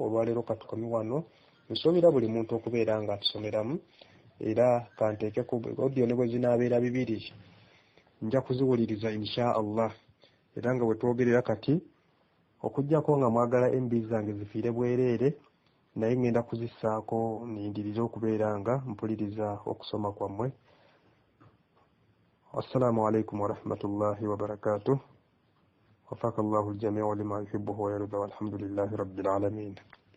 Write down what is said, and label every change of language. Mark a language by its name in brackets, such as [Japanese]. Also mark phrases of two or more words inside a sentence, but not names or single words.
[Ganda] Olwaleero katukami wano, nsuubira buli muntu okubeera nga atusomeramu, era kanteeke ku audio ne bwe zinaabeera 2 nja kuziwuliriza [Arabic] إن شاء الله. [Ganda] Era nga bwe twogerera kati okuggyako nga mwagala MB zange zifiire bwereere, naye ngenda kuzissaako nindiriza okubeera nga mpuliriza okusoma kwammwe. [Arabic] السلام عليكم ورحمة الله وبركاته. وفقكم الله الجميع لما يحبه ويرضى والحمد لله رب العالمين.